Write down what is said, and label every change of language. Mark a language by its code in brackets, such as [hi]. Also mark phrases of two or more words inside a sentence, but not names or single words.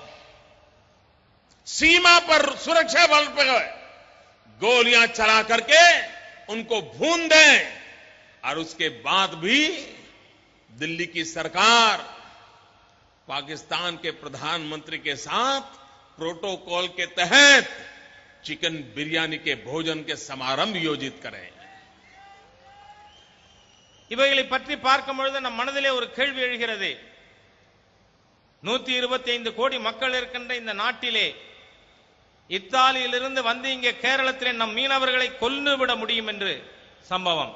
[hi] सीमा पर सुरक्षा बल पर गोलियां चला करके उनको भून दें और उसके बाद भी दिल्ली की सरकार पाकिस्तान के प्रधानमंत्री के साथ प्रोटोकॉल के तहत चिकन बिरयानी के भोजन के समारंभ योजित करें? [ta] இவைகளை பற்றி பார்க்கும் பொழுது நம் மனதிலே ஒரு கேள்வி எழுகிறது. 125 கோடி மக்கள் இருக்கின்ற இந்த நாட்டிலே இத்தாலியிலிருந்து வந்து இங்கே கேரளத்திலே நம் மீனவர்களை கொல்லுவிட முடியும் என்று சம்பவம்.